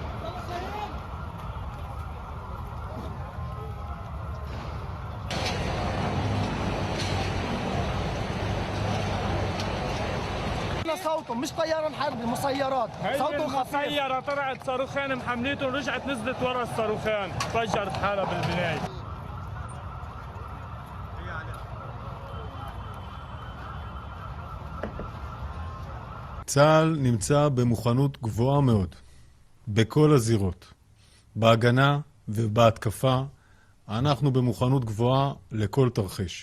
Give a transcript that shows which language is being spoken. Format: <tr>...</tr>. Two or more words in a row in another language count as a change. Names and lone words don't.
<ar>صوتهم مش طيارة حرب، مسيرات صوتهم خفيف. مسيرة طلعت صاروخين محمليتهم، رجعت نزلت ورا الصاروخين، فجرت حالها بالبناية.</ar> <he>צה"ל נמצא במוכנות גבוהה מאוד, בכל הזירות. בהגנה ובהתקפה, אנחנו במוכנות גבוהה לכל תרחיש.</he>